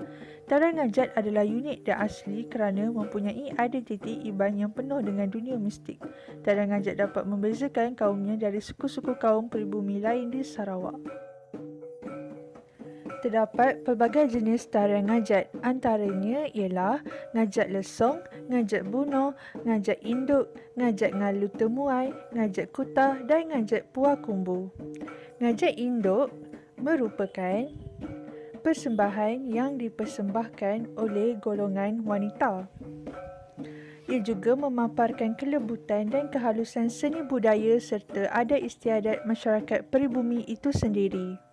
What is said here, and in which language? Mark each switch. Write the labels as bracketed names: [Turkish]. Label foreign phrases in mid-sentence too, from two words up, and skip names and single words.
[Malay] Tarian ngajat adalah unik dan asli kerana mempunyai identiti Iban yang penuh dengan dunia mistik. Tarian ngajat dapat membezakan kaumnya dari suku-suku kaum pribumi lain di Sarawak. Terdapat pelbagai jenis tarian ngajat, antaranya ialah ngajat lesong, ngajat buno, ngajat induk, ngajat ngalu temuai, ngajat kutah dan ngajat puak kumbu. Ngajat induk merupakan persembahan yang dipersembahkan oleh golongan wanita. Ia juga memaparkan kelembutan dan kehalusan seni budaya serta adat istiadat masyarakat peribumi itu sendiri.